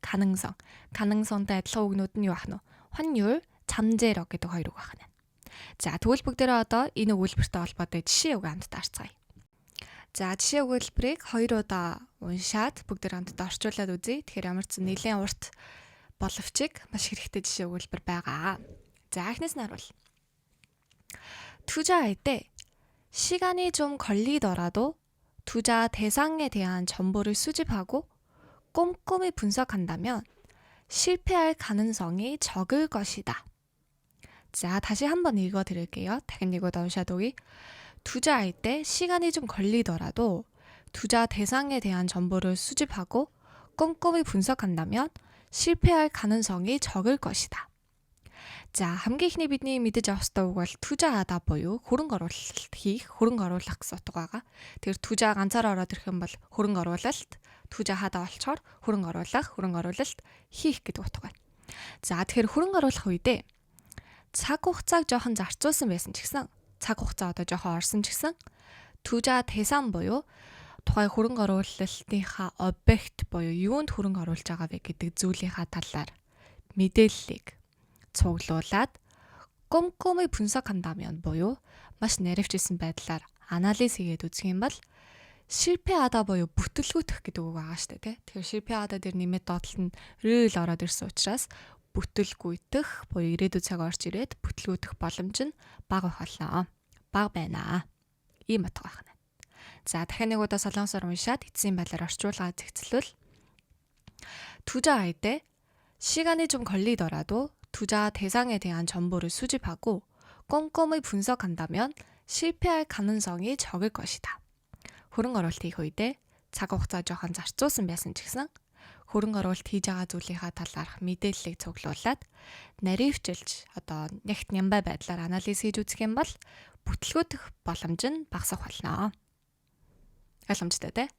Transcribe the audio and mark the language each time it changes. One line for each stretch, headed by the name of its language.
Mongolian: 가능성тай адилхан үгнүүд нь юу ах нь вэ? 확률, 잠재력 гэдэг хоёр үг байна. За тэгвэл бүгдээрээ одоо энэ өгүүлбэртэй холбоотой жишээ үг хамтдаа харцгаая. За жишээ өгүүлбэрийг 2 удаа уншаад бүгдээр хамтдаа орчуулад үзье. Тэгэхээр ямар ч нэлээд урт боловчиг маш хэрэгтэй жишээ өгүүлбэр байгаа. За эхнээс нь харуул.
Korean: 투자할 때 시간이 좀 걸리더라도 투자 대상에 대한 정보를 수집하고 꼼꼼히 분석한다면 실패할 가능성이 적을 것이다. 자, 다시 한번 읽어드릴게요. 당연히 이거 나오샤도이. 투자할 때 시간이 좀 걸리더라도 투자 대상에 대한 정보를 수집하고 꼼꼼히 분석한다면 실패할 가능성이 적을 것이다.
Mongolian: За, хамгийн ихний бидний мэдэж авах ёстой үг бол 투자하다 буюу хөрөнгө оруулалт хийх, хөрөнгө оруулах гэсэн утга байгаа. Тэгэхээр 투자 ганцаараа ороод ирэх юм бол хөрөнгө оруулалт, 투자하다 болчоор хөрөнгө оруулалт хийх гэдэг утга байна. За, тэгэхээр хөрөнгө оруулах үедээ цаг хугацааг жоохон зарцуулсан байсан ч гэсэн, цаг хугацаа одоо жоохон орсон ч гэсэн 투자 대상 буюу тухай хөрөнгө оруулалтынхаа объект буюу юунд хөрөнгө оруулж байгаа вэ гэдэг зүйлийнхаа талаар мэдээллийг цуглуулад
Korean: 꼼꼼히 분석한다면
Mongolian: буюу маш наривчилсан байдлаар анализ хийгээд үзэх юм бол 실패하다 буюу бүтлгүүтэх гэдэг үг байгаа шүү дээ. Тэгэхээр 실패하다 дээр нэмээд доотлолт нь 를 ороод ирсэн учраас бүтлгүүтэх буюу ирээдүйн цаг орж ирээд бүтлгүүтэх боломж нь бага болно. Бага байна. Ийм утга байна. За, дахин нэг удаа солонгосоор уншаад эцсийн байдлаар орчуулгаад зэгцлвэл
Korean: 투자할 때 시간이 좀 걸리더라도 투자 대상에 대한 정보를 수집하고 꼼꼼히 분석한다면 실패할 가능성이 적을 것이다.
Mongolian: хөрөнгө оруулалт хийх үедээ цаг хугацаа жоохон зарцуулсан байсан ч гэсэн хөрөнгө оруулалт хийж байгаа зүйлийнхаа талаарх мэдээллийг цуглуулад наривчилж одоо нягт нямбай байдлаар анализ хийж үзэх юм бол бүтлгүүтэх боломж нь багасах болно. Ойлгомжтой те?